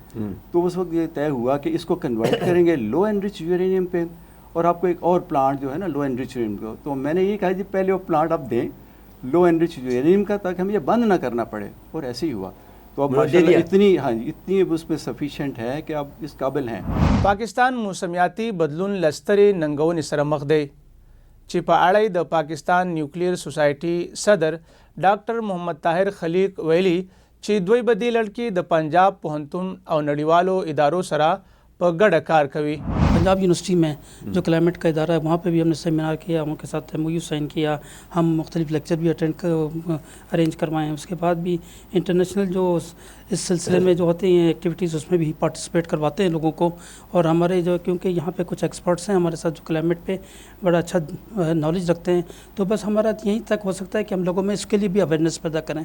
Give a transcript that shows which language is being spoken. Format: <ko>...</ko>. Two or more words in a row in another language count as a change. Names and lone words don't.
<ur>تو اس وقت یہ طے ہوا کہ اس کو کنورٹ کریں گے</ur> <en>low enriched uranium</en> <ur>پہ، اور آپ کو ایک اور پلانٹ جو ہے نا</ur> <en>low enriched uranium</en> <ur>کو. تو میں نے یہ کہا جی پہلے وہ پلانٹ آپ دیں</ur> <en>low enriched uranium</en> <ur>کا تاکہ ہم یہ بند نہ کرنا پڑے، اور ایسے ہی ہوا. تو اب ماشاءاللہ اتنی اس میں سفیشینٹ ہے کہ آپ اس قابل ہیں.</ur> <ps>پاکستان موسمیاتي بدلون لسترې ننګونې سره مخ دی چې په اړه د پاکستان نیوکلیر سوسایټي صدر ډاکټر محمد طاهر خلیق ویلي چې دوی به دې لړ کې د پنجاب پوهنتون او نړیوالو ادارو سره په ګډه کار کوي.</ps> <ur>پنجاب یونیورسٹی میں جو کلائمیٹ کا ادارہ ہے وہاں پہ بھی ہم نے سیمینار کیا، ان کے ساتھ</ur> <en>MOU sign</en> <ur>کیا، ہم مختلف لیکچر بھی ارینج کروائے ہیں. اس کے بعد بھی انٹرنیشنل جو اس سلسلے میں جو ہوتے ہیں ایکٹیویٹیز اس میں بھی پارٹیسپیٹ کرواتے ہیں لوگوں کو. اور ہمارے جو کیونکہ یہاں پہ کچھ ایکسپرٹس ہیں ہمارے ساتھ جو کلائمیٹ پہ بڑا اچھا نالج رکھتے ہیں، تو بس ہمارا یہیں تک ہو سکتا ہے کہ ہم لوگوں میں اس کے لیے بھی اویئرنیس پیدا کریں.</ur>